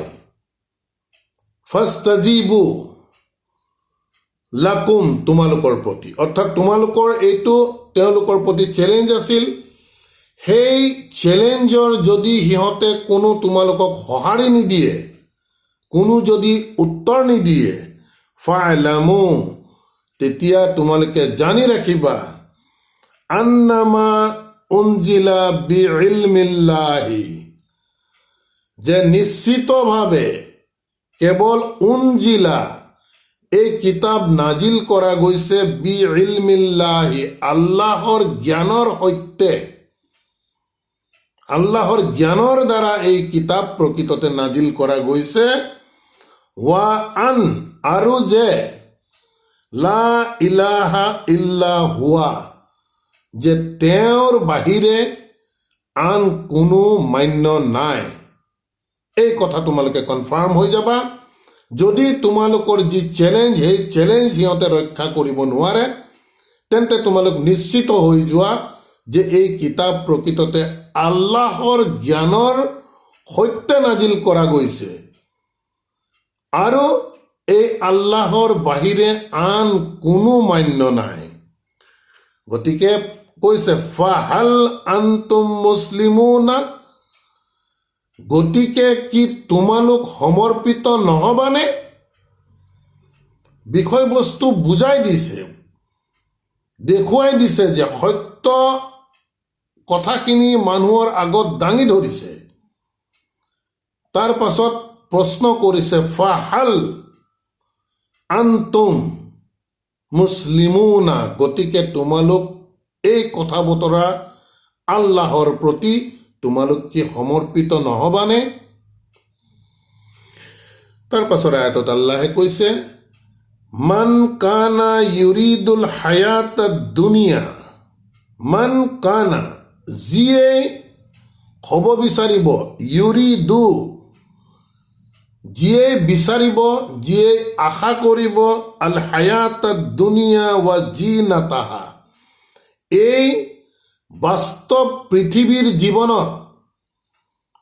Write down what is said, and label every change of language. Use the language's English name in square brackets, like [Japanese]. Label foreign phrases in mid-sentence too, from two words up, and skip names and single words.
[Arabic] فاستجيبوا لكم, [Assamese] তোমালোকৰ প্ৰতি। অৰ্থাৎ তোমালোকৰ এইটো তেওঁলোকৰ প্ৰতি চেলেঞ্জ আছিল। সেই চেলেঞ্জৰ যদি সিহঁতে কোনো তোমালোকক সঁহাৰি নিদিয়ে, কোনো যদি উত্তৰ নিদিয়ে, ফা'লামু, তেতিয়া তোমালোকে জানি ৰাখিবা, [Arabic] أنما أنزل بعلم الله, [Assamese] যে নিশ্চিতভাৱে কেৱল উনজিলা, এই কিতাপ নাজিল কৰা গৈছে বিইলমিল্লাহি, আল্লাহৰ জ্ঞানৰ সৈতে। আল্লাহৰ জ্ঞানৰ দ্বাৰা এই কিতাপ প্ৰকৃততে নাজিল কৰা গৈছে। [Arabic] وأن, [Assamese] আৰু যে [Arabic] لا إله إلا هو, [Assamese] যে তেওঁৰ বাহিৰে আন কোনো মান্য নাই। এই কথা তোমালোকে কনফাৰ্ম হৈ যাবা। যদি তোমালোকৰ যি চেলেঞ্জ, সেই চেলেঞ্জ সিহঁতে ৰক্ষা কৰিব নোৱাৰে, তেন্তে তোমালোক নিশ্চিত হৈ যোৱা যে এই কিতাপ প্ৰকৃততে আল্লাহৰ জ্ঞানৰ সৈতে নাজিল কৰা গৈছে, আৰু এই আল্লাহৰ বাহিৰে আন কোনো মান্য নাই। গতিকে কৈছে [Arabic] فهل أنتم مسلمون, [Assamese] গতিকে কি তোমালোক সমৰ্পিত নহবানে? বিষয়বস্তু বুজাই দিছে, দেখুৱাই দিছে যে সত্য কথাখিনি মানুহৰ আগত দাঙি ধৰিছে। তাৰ পাছত প্ৰশ্ন কৰিছে [Arabic] فهل أنتم مسلمون, [Assamese] গতিকে তোমালোক এই কথা বতৰা আল্লাহৰ প্ৰতি তোমালোক কি সমৰ্পিত নহবানে? তাৰ পাছৰ আয়াতত আল্লাহে কৈছে [Arabic] من كان يريد الحياة الدنيا, من كان, [Assamese] যিয়ে হ'ব বিচাৰিব, ইউৰিদু, যিয়ে বিচাৰিব, যিয়ে আশা কৰিব, [Arabic] الحياة الدنيا وزينتها, [Assamese] এই বাস্তৱ পৃথিৱীৰ জীৱনত